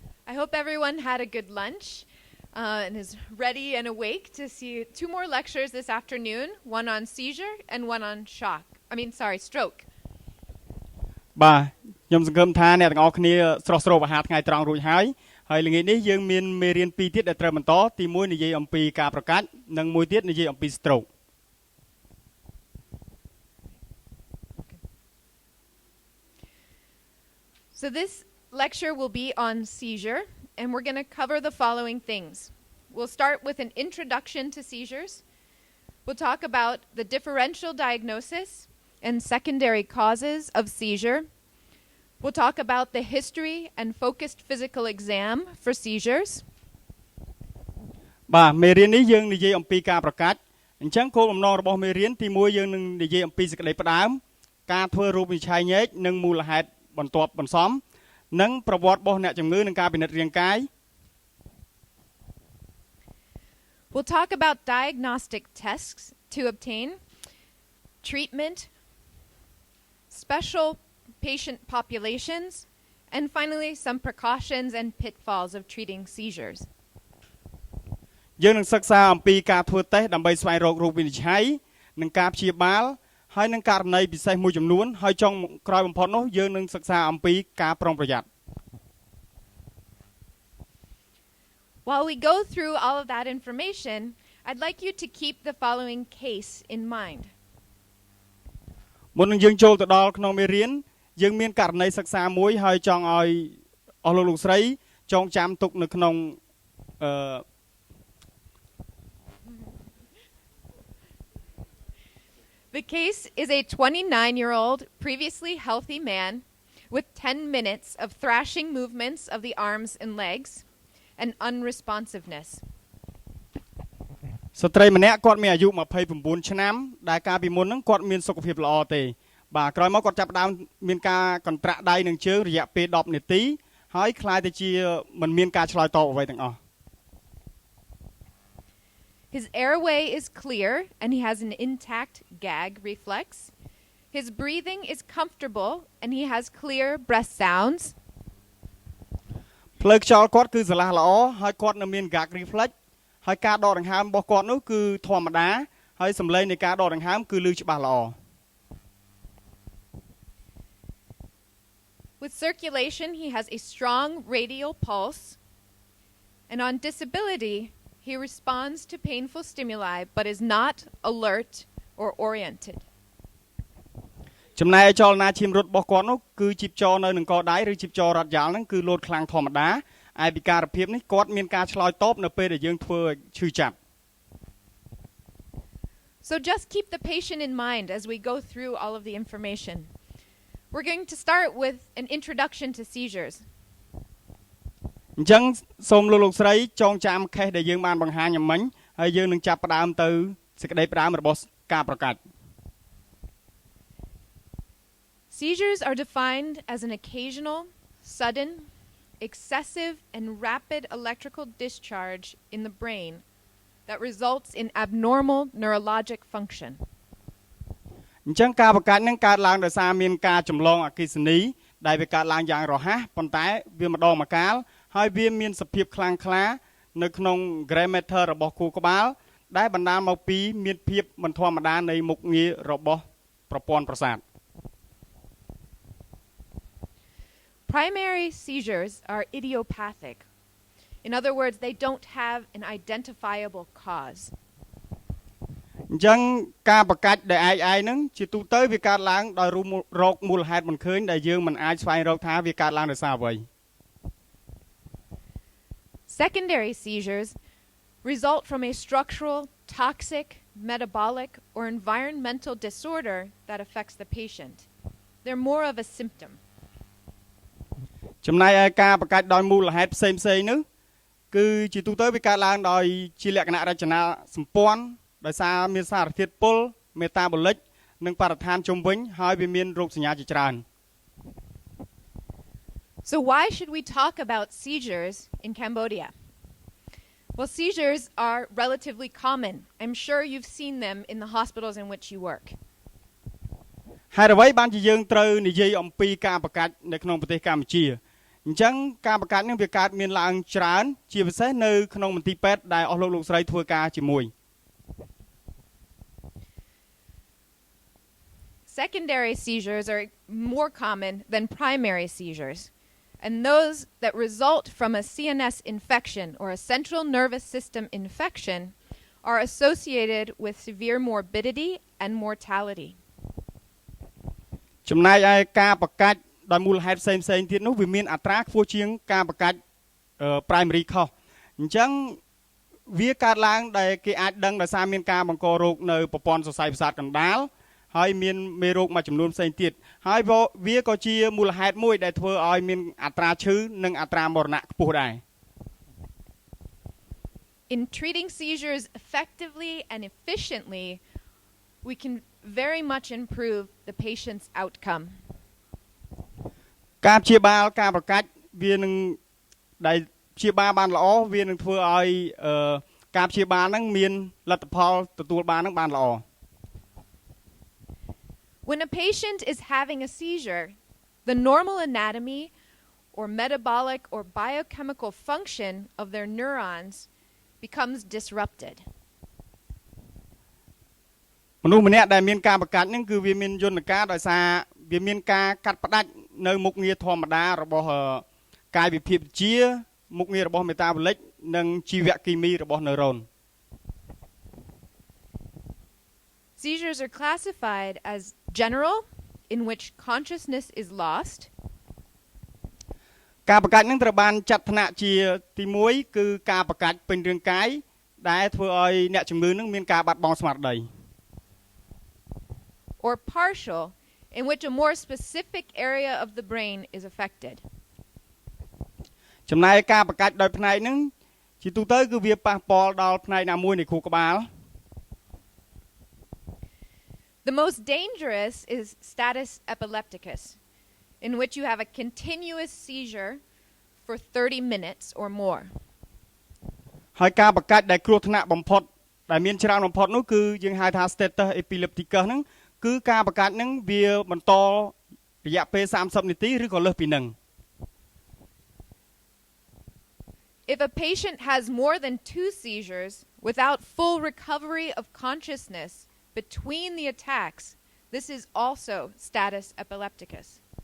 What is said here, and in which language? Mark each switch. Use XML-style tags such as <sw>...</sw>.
<en>I hope everyone had a good lunch and is ready and awake to see two more lectures this afternoon, one on seizure and one on stroke.</en> <km>បាទខ្ញុំសង្ឃឹមថាអ្នកទាំងអស់គ្នាស្រស់ស្រួលអាហារថ្ងៃត្រង់រួចហើយហើយល្ងាចនេះយើងមានមេរៀន2ទៀតដែលត្រូវបន្តទី1និយាយអំពីការប្រកាច់និងមួយទៀតនិយាយអំពី stroke.</km> <en>So this lecture will be on seizure, and we're going to cover the following things. We'll start with an introduction to seizures. We'll talk about the differential diagnosis and secondary causes of seizure. We'll talk about the history and focused physical exam for seizures.</en> <km>បាទមេរៀននេះយើងនិយាយអំពីការប្រកាច់អញ្ចឹងគោលបំណងរបស់មេរៀនទី1យើងនឹងនិយាយអំពីសេចក្តីផ្ដើមការធ្វើរូបវិនិច្ឆ័យញែកនិងមូលហេតុបន្ទាប់បន្សំនិងប្រវត្តិរបស់អ្នកជំងឺនិងការពិនិត្យរាងកាយ</km> <en>We'll talk about diagnostic tests to obtain, treatment, special patient populations, and finally some precautions and pitfalls of treating seizures.</en> <km>យើងនឹងសិក្សាអំពីការធ្វើតេស្តដើម្បីស្វែងរករូបវិនិច្ឆ័យនិងការព្យាបាលហើយនឹងករណីពិសេសមួយចំនួនហើយចុងក្រោយបំផុតនោះយើងនឹងសិក្សាអំពីការប្រុងប្រយ័ត្ន</km> <en>While we go through all of that information, I'd like you to keep the following case in mind.</en> <km>មុននឹងយើងចូលទៅដល់ក្នុងមេរៀនយើងមានករណីសិក្សាមួយហើយចង់ឲ្យអស់លោកស្រីចងចាំទុកនៅក្នុង</km> <en>The case is a 29-year-old previously healthy man with 10 minutes of thrashing movements of the arms and legs and unresponsiveness.</en> <km>ស្ត្រីម្នាក់គាត់មានអាយុ29ឆ្នាំដែលកាលពីមុនហ្នឹងគាត់មានសុខភាពល្អទេបាទក្រោយមកគាត់ចាប់ផ្ដើមមានការកន្ត្រាក់ដៃនិងជើងរយៈពេល10នាទីហើយខ្លាយទៅជាមិនមានការឆ្លើយតបអ្វីទាំងអស់</km> <en>His airway is clear and he has an intact gag reflex. His breathing is comfortable and he has clear breath sounds.</en> <km>ផ្លូវខ្យល់គាត់គឺស្រឡះល្អហើយគាត់នៅមាន gag reflex ហើយការដកដង្ហើមរបស់គាត់នោះគឺធម្មតាហើយសំឡេងនៃការដកដង្ហើមគឺឮច្បាស់ល្អ</km> <en>With circulation, he has a strong radial pulse. And on disability, he responds to painful stimuli but is not alert or oriented.</en> <km>ចំណែកចលនាឈាមរត់របស់គាត់នោះគឺជីពចរនៅនឹងកដៃឬជីពចររត់យ៉ាល់ហ្នឹងគឺលោតខ្លាំងធម្មតាឯពិការភាពនេះគាត់មានការឆ្លើយតបនៅពេលដែលយើងធ្វើឈឺចាប់</km> <en>So just keep the patient in mind as we go through all of the information. We're going to start with an introduction to seizures.</en> <km>អញ្ចឹងសូមលោកស្រីចងចាំខេសដែលយើងបានបង្ហាញអំមិញហើយយើងនឹងចាប់ផ្ដើមទៅសេចក្តីផ្ដើមរបស់ការប្រកាច់</km> <en>Seizures are defined as an occasional, sudden, excessive, and rapid electrical discharge in the brain that results in abnormal neurologic function.</en> <km>អញ្ចឹងការប្រកាច់នឹងកើតឡើងដោយសារមានការចម្លងអគ្គិសនីដែលវាកើតឡើងយ៉ាងរហ័សប៉ុន្តែវាម្ដងម្កាលហើយវាមានសភាពខ្លាំងក្លានៅក្នុង gray matter របស់ខួរក្បាលដែលបណ្ដាលមកពីមានភាពមិនធម្មតានៃមុខងាររបស់ប្រព័ន្ធប្រសាទ</km> <en>Primary seizures are idiopathic. In other words, they don't have an identifiable cause.</en> <km>អញ្ចឹងការប្រកាច់ដែលឯកឯងហ្នឹងជាទូទៅវាកើតឡើងដោយរោគមូលហេតុមិនឃើញដែលយើងមិនអាចស្វែងរកថាវាកើតឡើងដោយសារអ្វី</km> <en>Secondary seizures result from a structural, toxic, metabolic, or environmental disorder that affects the patient. They're more of a symptom.</en> <km>ចំណែកឯការប្រកាច់ដោយមូលហេតុផ្សេងៗនោះគឺជាទូទៅវាកើតឡើងដោយជាលក្ខណៈរចនាសម្ព័ន្ធដោយសារមានសារធាតុពុល metabolic និងបរិស្ថានជុំវិញហើយវាមានរោគសញ្ញាជាច្រើន</km> <en>So why should we talk about seizures in Cambodia? Well, seizures are relatively common. I'm sure you've seen them in the hospitals in which you work.</en> <km>haiអ្វីបានជាយើងត្រូវនិយាយអំពីការបង្កាច់នៅក្នុងប្រទេសកម្ពុជាអញ្ចឹងការបង្កាច់នឹងវាកើតមានឡើងច្រើនជាពិសេសនៅក្នុងមន្ទីរពេទ្យដែលអស់លោកស្រីធ្វើការជាមួយ</km> <en>Secondary seizures are more common than primary seizures, and those that result from a CNS infection or a central nervous system infection are associated with severe morbidity and mortality.</en> <km>ចំណែកឯការបង្កាច់ដោយមូលហេតុផ្សេងៗទៀតនោះវាមានអត្រាខ្ពស់ជាងការបង្កាច់ primary ខុសអញ្ចឹងវាកើតឡើងដែលគេអាចដឹងដោយសារមានការបង្ករោគនៅប្រព័ន្ធសរសៃប្រសាទកណ្ដាលហើយមានមេរោគមួយចំនួនផ្សេងទៀតហើយវាក៏ជាមូលហេតុមួយដែលធ្វើឲ្យមានអត្រាឈឺនិងអត្រាមរណៈខ្ពស់ដែរ</km> <en>In treating seizures effectively and efficiently, we can very much improve the patient's outcome.</en> <km>ការព្យាបាលការបង្កាច់វានឹងដែលព្យាបាលបានល្អវានឹងធ្វើឲ្យការព្យាបាលហ្នឹងមានលទ្ធផលទទួលបានហ្នឹងបានល្អ</km> <en>When a patient is having a seizure, the normal anatomy or metabolic or biochemical function of their neurons becomes disrupted.</en> <km>មនុស្សម្នាក់ដែលមានការបង្កាច់ហ្នឹងគឺវាមានយន្តការដោយសារវាមានការកាត់ផ្ដាច់នៅមុខងារធម្មតារបស់កាយវិភាគវិទ្យាមុខងាររបស់ metabolic និងជីវគីមីរបស់ neuron</km> <en>Seizures are classified as general, in which consciousness is lost.</en> <km>ការបង្កាច់នឹងត្រូវបានចាត់ថ្នាក់ជាទី1គឺការបង្កាច់ពេញរាងកាយដែលធ្វើឲ្យអ្នកជំងឺនឹងមានការបាត់បង់ស្មារតី</km> <en>Or partial, in which a more specific area of the brain is affected.</en> <km>ចំណែកការបង្កាច់ដោយផ្នែកនឹងជាទូទៅគឺវាប៉ះពាល់ដល់ផ្នែកណាមួយនៃខួរក្បាល</km> <en>The most dangerous is status epilepticus, in which you have a continuous seizure for 30 minutes or more.</en> <km>ហើយការបង្កាច់ដែលគ្រោះថ្នាក់បំផុតដែលមានច្រើនបំផុតនោះគឺយើងហៅថា status epilepticus ហ្នឹងគឺការបង្កាច់ហ្នឹងវាបន្តរយៈពេល30នាទីឬក៏លើសពីហ្នឹង</km> <en>If a patient has more than 2 seizures without full recovery of consciousness between the attacks, this is also status epilepticus.</en>